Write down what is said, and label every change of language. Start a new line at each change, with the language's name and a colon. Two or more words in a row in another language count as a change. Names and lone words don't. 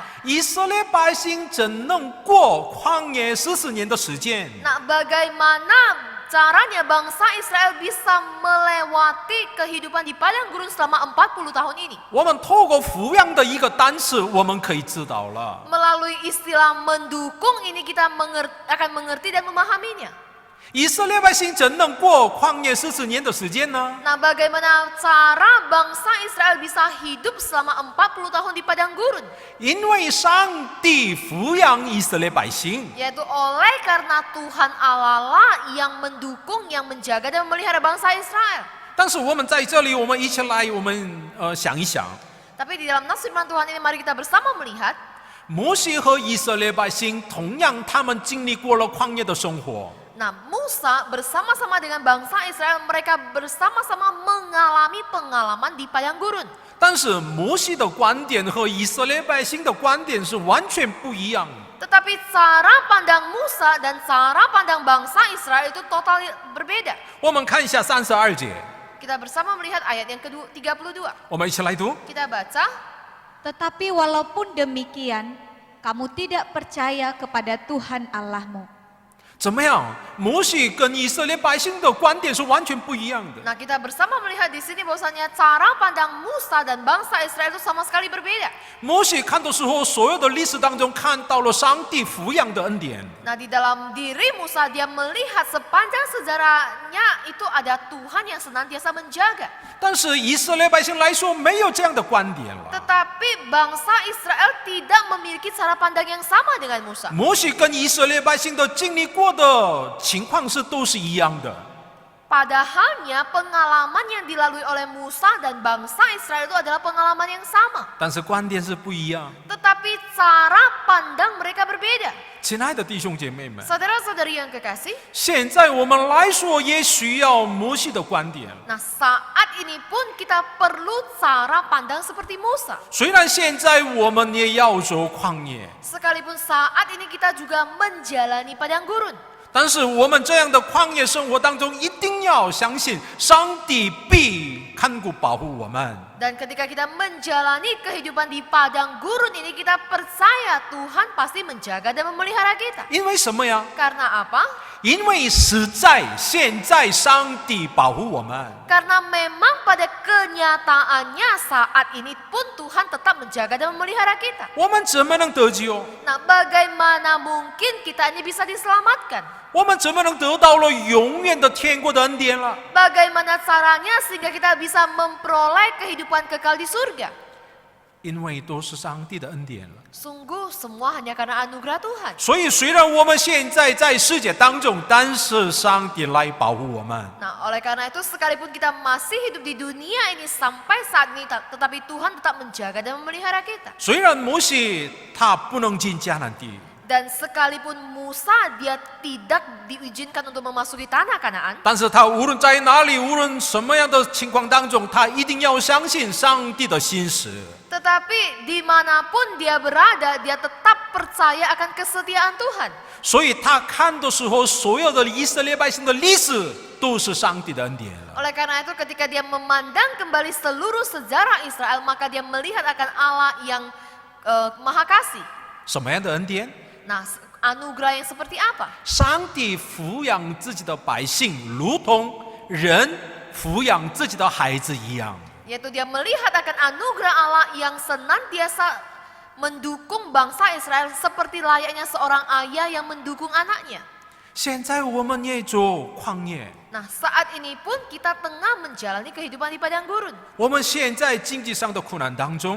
Chinese: 以色列百姓怎能过旷野40年的时间？
Indonesian: Nah, bagaimana caranya bangsa Israel bisa melewati kehidupan di padang gurun selama 40 tahun ini?
Chinese: 我们透过抚养的一个单词，我们可以知道了。
Indonesian: Melalui istilah mendukung ini kita akan mengerti dan memahaminya.
Chinese: 以色列百姓怎能过旷野40年的时间呢？
Indonesian: Nah, bagaimana cara bangsa Israel bisa hidup selama 40 tahun di padang gurun?
Chinese: 因为上帝抚养以色列百姓。
Indonesian: Yaitu oleh karena Tuhan Allah lah yang mendukung, yang menjaga dan memelihara bangsa Israel.
Chinese: 但是我们在这里，我们一起来，我们想一想，
Indonesian: Tapi di dalam nas firman Tuhan ini mari kita bersama melihat
Chinese: 摩西和以色列百姓同样，他们经历过了旷野的生活。
Indonesian: Nah, Musa bersama-sama dengan bangsa Israel, mereka bersama-sama mengalami pengalaman di padang gurun.
Chinese: 但是摩西的观点和以色列百姓的观点是完全不一样的。
Indonesian: Tetapi cara pandang Musa dan cara pandang bangsa Israel itu total berbeda.
Chinese: 我们看一下32节，
Indonesian: Kita bersama melihat ayat yang ke-32.
Chinese: 我们一起来读。
Indonesian: Kita baca, Tetapi walaupun demikian, kamu tidak percaya kepada Tuhan Allahmu.
Chinese: 怎么样？摩西跟以色列百姓的观点是完全不一样的。
Indonesian: nah kita bersama melihat di sini bahwasanya cara pandang Musa dan bangsa Israel itu sama sekali berbeda.
Chinese: 摩西看的时候，所有的历史当中看到了上帝抚养的恩典。
Indonesian: Nah, di dalam diri Musa dia melihat sepanjang sejarahnya itu ada Tuhan yang senantiasa menjaga.
Chinese: 但是以色列百姓来说，没有这样的观点了。
Indonesian: Tetapi bangsa Israel tidak memiliki cara pandang yang sama dengan Musa.
Chinese: 摩西跟以色列百姓的经历过的情况都是一样的。
Indonesian: Padahalnya pengalaman yang dilalui oleh Musa dan bangsa Israel itu adalah pengalaman yang sama.
Chinese: 但是观点是不一样。
Indonesian: Tetapi cara pandang mereka berbeda.
Chinese: 亲爱的弟兄姐妹们，
Indonesian: Saudara-saudari yang kekasih,
Chinese: 现在我们来说也需要摩西的观点。
Indonesian: nah saat ini pun kita perlu cara pandang seperti Musa.
Chinese: 虽然现在我们也要走旷野，
Indonesian: Sekalipun saat ini kita juga menjalani padang gurun.
Chinese: 但是我们这样的旷野生活当中，一定要相信上帝必看顾保护我们。
Indonesian: Dan ketika kita menjalani kehidupan di padang gurun ini, kita percaya Tuhan pasti menjaga dan memelihara kita.
Chinese: 因为什么呀？
Indonesian: Karena apa?
Chinese: 因为实在现在上帝保护我们。
Indonesian: Karena memang pada kenyataannya saat ini pun Tuhan tetap menjaga dan memelihara kita.
Chinese: 我们怎么能得救？
Indonesian: Nah, bagaimana mungkin kita ini bisa diselamatkan?
Chinese: 我们怎么能得到了永远的天国的恩典了？
Indonesian: Bagaimana caranya sehingga kita bisa memperoleh kehidupan kekal di surga?
Chinese: 因为都是上帝的恩典了。
Indonesian: Sungguh semua hanya karena anugerah Tuhan.
Chinese: 所以虽然我们现在在世界当中，但是上帝来保护我们。
Indonesian: Nah, oleh karena itu sekalipun kita masih hidup di dunia ini sampai saat ini, tetapi Tuhan tetap menjaga dan memelihara kita.
Chinese: 虽然摩西他不能进迦南地，
Indonesian: Dan sekalipun Musa dia tidak diizinkan untuk memasuki tanah Kanaan,
Chinese: 但是他无论在哪里，无论什么样的情况当中，他一定要相信上帝的心思。
Indonesian: tetapi dimanapun dia berada, dia tetap percaya akan kesetiaan Tuhan.
Chinese: 所以他看的时候，所有的以色列百姓的历史都是上帝的恩典了。
Indonesian: Oleh karena itu ketika dia memandang kembali seluruh sejarah Israel, maka dia melihat akan Allah yang Maha Kasih.
Chinese: 什么样的恩典？
Indonesian: Nah, anugerah yang seperti apa?
Chinese: 上帝抚养自己的百姓，如同人抚养自己的孩子一样。
Indonesian: Yaitu dia melihat akan anugerah Allah yang senantiasa mendukung bangsa Israel seperti layaknya seorang ayah yang mendukung anaknya.
Chinese: 现在我们也做旷野，
Indonesian: Nah, saat ini pun kita tengah menjalani kehidupan di padang gurun.
Chinese: 我们现在经济上的苦难当中，